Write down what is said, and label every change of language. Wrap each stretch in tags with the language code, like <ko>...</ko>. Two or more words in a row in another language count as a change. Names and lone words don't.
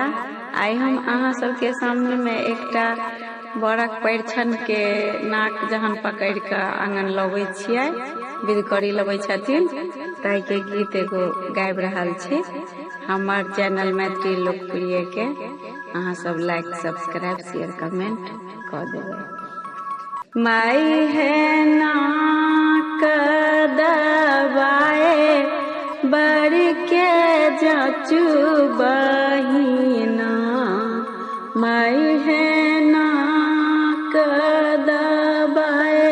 <mai>आइ हम अहाँ सबके सामने में एकटा बड़क परिछन के नाक जहन पकड़ के आंगन लबै छियै, विध करी लबै छथिन, ताई के गीत एगो गाबि रहल छी। हमार चैनल मैथिली लोकप्रिय के अहाँ सब</mai> <en>like, subscribe, share, comment</en> <mai>कर देबै। माई है नाक दबाए बड़ के जाचू बहिना, माई है नाक दबाए</mai>